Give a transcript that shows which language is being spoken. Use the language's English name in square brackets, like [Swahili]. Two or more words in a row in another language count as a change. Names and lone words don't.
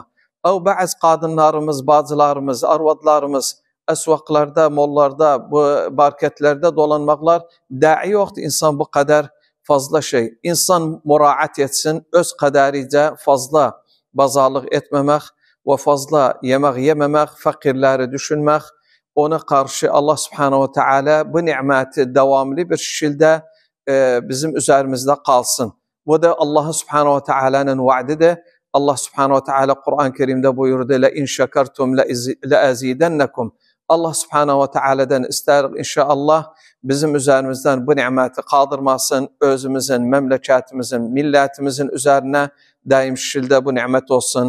[Azerbaijani] O bazı qadınlarımız, bacılarımız, arvadlarımız əsvaqlarda, mollarda, bu marketlərdə dolanmaqlar dahi yoxdur. İnsan bu qədər fazla şey. İnsan müraat etsin, öz qədəricə fazla bazarlıq etməmək və fazla yemək yeməmək, fakirləri düşünmək, ona qarşı [Arabic] الله سبحانه وتعالى [Azerbaijani] bu niməti davamlı [Turkish] bir şekilde bizim üzerimizde kalsın. Bu da [Arabic] الله سبحانه وتعالى'nın [Turkish] vaadidir. [Arabic] الله سبحانه وتعالى [Turkish] Kur'an-ı Kerim'de buyurdu: [Arabic] "لئن شكرتم لأزيدنكم." الله سبحانه وتعالى'dan [Turkish] isterik inşallah bizim üzerimizden bu nimeti kaldırmasın, özümüzün, memleketimizin, milletimizin üzerine daim şekilde bu nimet olsun.